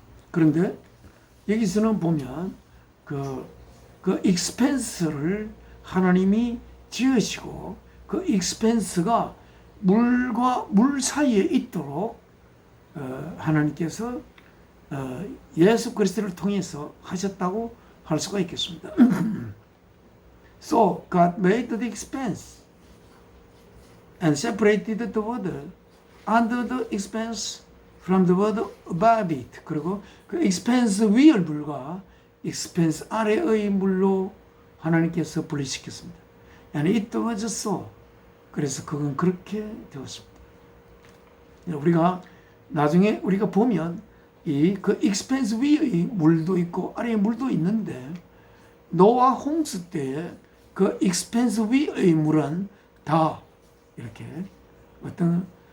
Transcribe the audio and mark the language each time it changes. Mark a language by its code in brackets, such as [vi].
[ko] 그런데 여기서는 보면 그 익스펜스를 하나님이 지으시고 그 익스펜스가 물과 물 사이에 있도록 하나님께서 예수 그리스도를 통해서 하셨다고 할 수가 있겠습니다. [en] So God made the expanse and separated the water under the expanse from the water above it. [ko] 그리고 그 expanse 위의 물과 expanse 아래의 물로 하나님께서 분리시켰습니다. [en] And it was so. [ko] 그래서 그건 그렇게 되었습니다. 우리가 나중에 우리가 보면 그 익스펜스 위의 물도 있고 아래의 물도 있는데 노아 홍수 때 그 익스펜스 위의 물은 다 이렇게 어떤